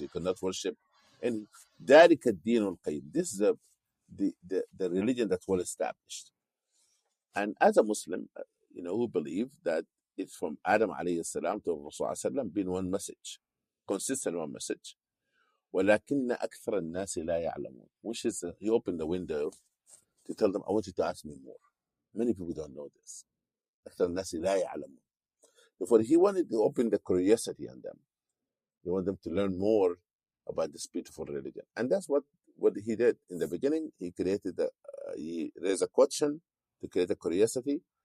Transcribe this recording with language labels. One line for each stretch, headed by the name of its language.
English: You cannot worship any.
Arabic: ذلك الدين القيم.
English: This is the religion that's well established. And as a Muslim, who believe that it's from Adam alayhi salam to Rasul sallam being one message, consistent one message.
Arabic: ولكن أكثر الناس لا يعلمون.
English: Which is, he opened the window to tell them, I want you to ask me more. Many people don't know this.
Arabic: أكثر الناس لا يعلمون.
English: Therefore, he wanted to open the curiosity on them. He wanted them to learn more about this beautiful religion. And that's what he did. In the beginning, he he raised a question to create a curiosity.